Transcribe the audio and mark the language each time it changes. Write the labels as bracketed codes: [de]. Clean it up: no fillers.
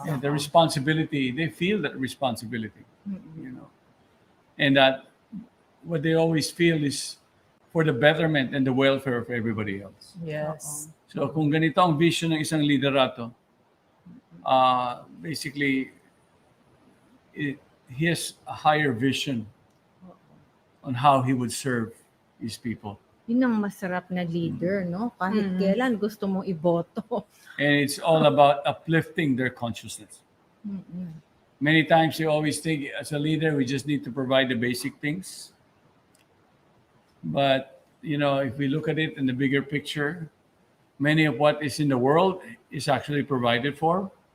[en] Yeah, the responsibility, they feel that responsibility, you know, and that what they always feel is for the betterment and the welfare of everybody else. Yes. So [tl] kung ganito ang vision ng isang liderato, [en] basically, he has a higher vision on how he would serve his people. [tl] Yun ang masarap na leader, no? Kahit kailan gusto mong iboto. [en] And it's all about uplifting their consciousness. Many times you always think as a leader, we just need to provide the basic things. But, you know, if we look at it in the bigger picture, many of what is in the world is actually provided for.